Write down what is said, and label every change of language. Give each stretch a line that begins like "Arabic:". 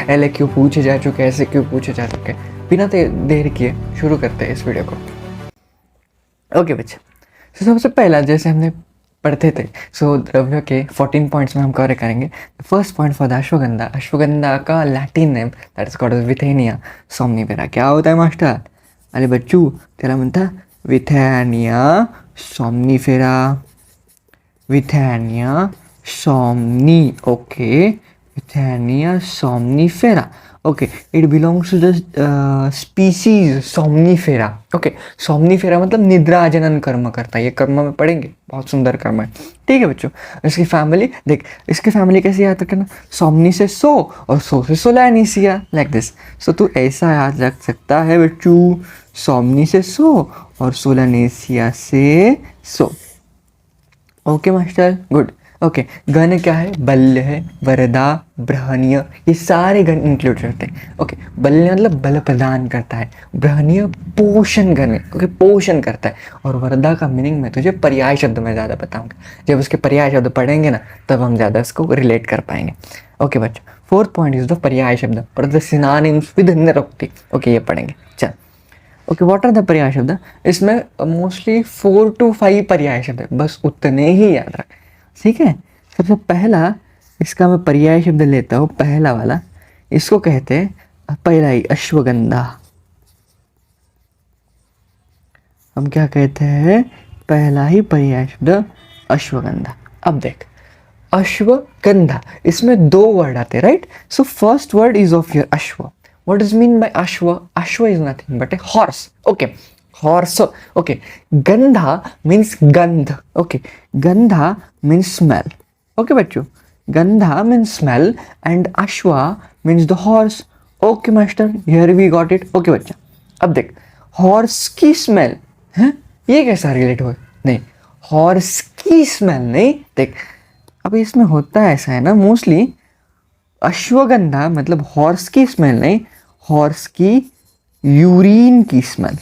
Hindi: L क्यों पूछे जा चुके, ऐसे क्यों पूछे जा चुके। बिना देर किए शुरू करते हैं इस वीडियो को। ओके बच्चे, तो सबसे पहला जैसे हमने पढ़ते थे, सो द्रव्य के 14 पॉइंट्स में हम कवर करेंगे।
English: First point for the ashwagandha.
Hindi: Ashwagandha का Latin name that is called विथेनिया सोमनिफेरा। क्या होता है मास्टर?
Marathi: अरे बच्चू त्याला म्हणता विथेनिया सोमनिफेरा।
Hindi: विथेनिया Somni, okay, विथेनिया सोमनिफेरा।
English: Okay, it belongs to the species somnifera.
Hindi: Okay, सोमनिफेरा मतलब निद्रा जनन कर्म करता है। ये कर्म में पढ़ेंगे, बहुत सुंदर कर्म है। ठीक है बच्चों, इसकी फैमिली देख, इसकी फैमिली कैसे याद रखना? सोमनी से सो और सो से सोलैनिसिया, लाइक दिस। सो तू ऐसा याद रख सकता है बच्चू, सोमनी से सो और सोलैनिसिया से सो। Okay master, good. ओके, गण क्या है? बल्य है, वरदा, बृहणीय, ये सारे गण इंक्लूड करते हैं। ओके, बल्य मतलब बल प्रदान करता है, बृहणीय पोषण करने, ओके, पोषण करता है। और वरदा का मीनिंग मैं तुझे पर्याय शब्द में ज़्यादा बताऊंगा। जब उसके पर्याय शब्द पढ़ेंगे ना, तब हम ज़्यादा इसको रिलेट कर पाएंगे।
English: Okay बच्चों, fourth point is the paryay shabd, पर the synonyms with nirukti.
Hindi: ओके, ये पढ़ेंगे।
English: चल, okay, what are the paryay shabd?
Hindi: इसमें मोस्टली 4 to 5 पर्याय शब्द है, बस उतने ही याद रख। ठीक है, सबसे पहला इसका मैं पर्याय शब्द लेता हूँ, पहला वाला, इसको कहते हैं पहला ही अश्वगंधा। हम क्या कहते हैं? पहला ही पर्याय शब्द अश्वगंधा। अब देख, अश्वगंधा, इसमें 2 वर्ड आते हैं, right?
English: So first word is of your ashwa. What does mean by ashwa? Ashwa is nothing but a horse. Okay, horse. Okay, gandha means gandh. Okay, gandha means smell. Okay बच्चों, gandha means smell and ashwa means the horse. Okay master, here we got it.
Hindi: Okay बच्चा, अब देख, horse की smell है, ये कैसा relate हो? नहीं, horse की smell नहीं। देख, अब इसमें होता है ऐसा है ना, मोस्टली अश्वगंधा मतलब हॉर्स की स्मेल नहीं, हॉर्स की यूरिन की स्मेल।